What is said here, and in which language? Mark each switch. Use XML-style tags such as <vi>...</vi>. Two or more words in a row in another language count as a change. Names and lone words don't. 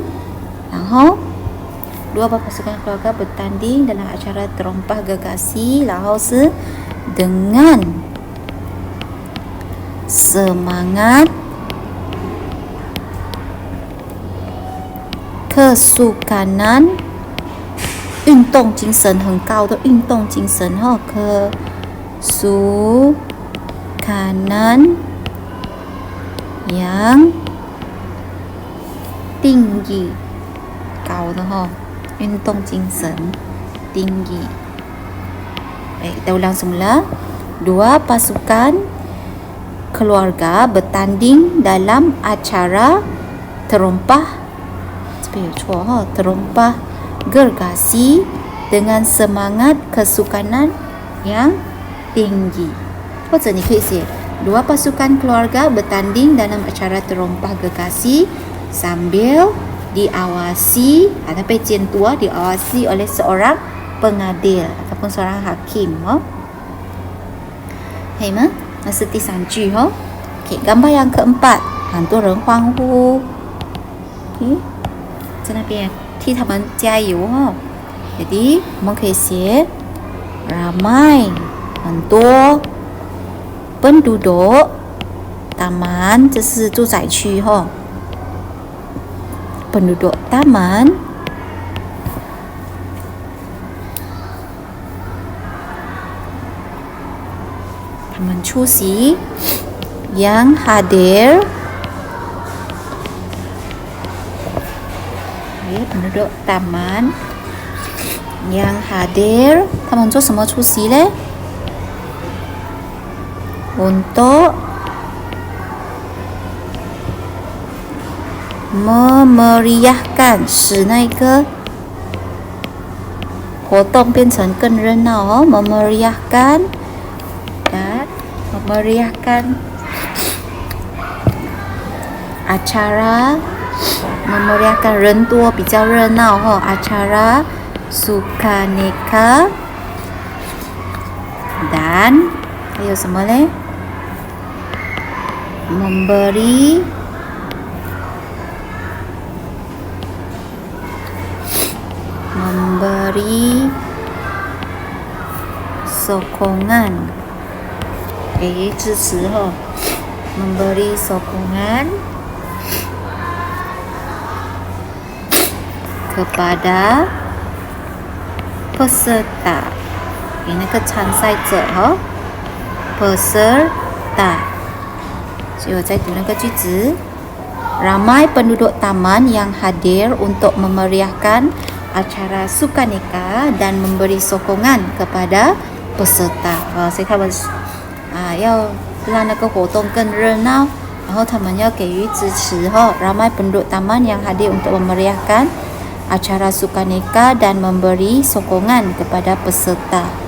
<ms>然后 dua pasukan keluarga bertanding dalam acara terompah gergasi</ms> <zh>然后是</zh> <ms>dengan semangat kesukanan</ms> <zh>运动精神很高的运动精神</zh> <ms>kesukanan yang tinggi</ms> <zh>高的运动精神 tinggi.</zh> <ms>Baik, kita ulang semula. 2 pasukan keluarga bertanding dalam acara terompah terompah gergasi dengan semangat kesukanan yang tinggi.</ms> <zh>或者你可以写</zh> <ms>2 pasukan keluarga bertanding dalam acara terompah gergasi sambil diawasi atau pejen tua diawasi oleh seorang pengadil ataupun seorang hakim.</ms> <zh>可以吗？那是第3句哦。OK，</zh> <ms>gambar yang keempat，</ms> <zh>很多人欢呼。OK， 在那边替他们加油哦。Jadi， 我们可以写 ramai， 很多</zh> <ms>penduduk taman，</ms> <zh>这是住宅区哦。</zh> <ms>penduduk taman 出席 yang hadir penduduk taman yang hadir</ms> <zh>他们做什么出席呢</zh> <ms>untuk memeriahkan</ms> <zh>使那个活动变成更热闹 memeriahkan</zh> <ms>acara memeriahkan</ms> <zh>人多比较热闹</zh> <ms>acara sukaneka dan</ms> <zh>还有什么呢</zh> <ms>memberi sokongan 支持 memberi sokongan kepada peserta</ms> <zh>给那个参赛者 peserta 所以我在读那个句子</zh> <ms>ramai penduduk taman yang hadir untuk memeriahkan acara sukaneka dan memberi sokongan kepada peserta</ms> <zh>所以他们要让那个活动更热闹 然后他们要给予支持</zh> <ms>ramai penduduk taman yang hadir untuk memeriahkan acara sukaneka dan memberi sokongan kepada peserta.</ms>